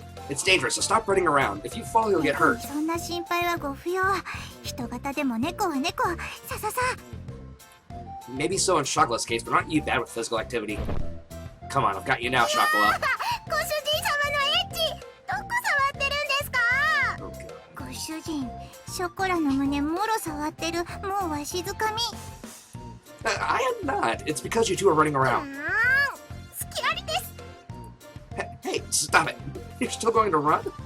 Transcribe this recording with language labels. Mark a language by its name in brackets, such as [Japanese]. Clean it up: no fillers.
[English] It's dangerous, so stop running around. If you fall, you'll get hurt. [Japanese] そんな心配はご不要。人型でも猫は猫。さささ。 [English] Maybe so in Chocolate's case, but aren't you bad with physical activity? Come on, I've got you now, Chocolate. [Japanese] ご主人様のエッチ、どこ触ってるんですか？ [English] Oh, God. [Japanese] ご主人、ショコラの胸もろ触ってる。もうわしづかみ。 [English] I am not. It's because you two are running around. [Japanese] 好きありです。 [English] Hey, stop it. You're still going to run?